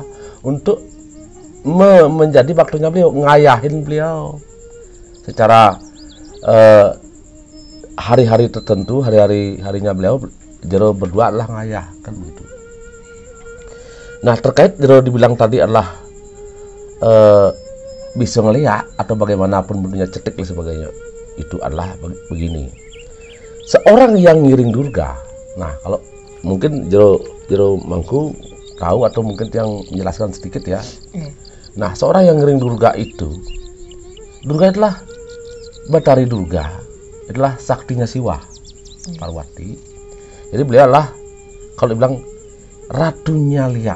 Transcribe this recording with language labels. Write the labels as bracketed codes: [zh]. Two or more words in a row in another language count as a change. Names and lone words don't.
[id] Untuk menjadi baktunya beliau, ngayahin beliau secara hari-hari tertentu, harinya beliau jero berdua adalah ngayah kan begitu. Nah, terkait jero dibilang tadi adalah bisa ngeliat atau bagaimanapun bentuknya, cetek dan sebagainya, itu adalah begini. Seorang yang ngiring Durga, nah kalau mungkin jero mangku tahu atau mungkin yang menjelaskan sedikit ya. Nah, seorang yang ngiring Durga itulah Batari Durga, itulah saktinya Siwa Parwati. Jadi beliau adalah kalau dibilang Ratunya Lia.